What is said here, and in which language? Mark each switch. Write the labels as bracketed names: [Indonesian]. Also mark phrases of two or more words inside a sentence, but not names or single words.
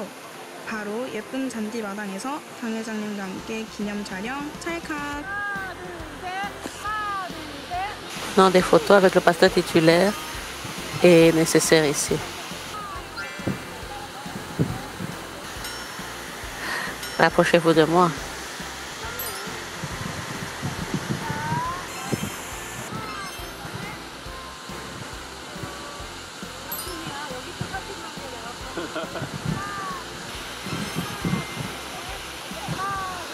[Korean] 바로 예쁜 잔디 마당에서 당회장님과 함께 기념 촬영 찰칵. [French] Non, des photos avec le pasteur titulaire est nécessaire ici. Rapprochez-vous de moi. Bienvenue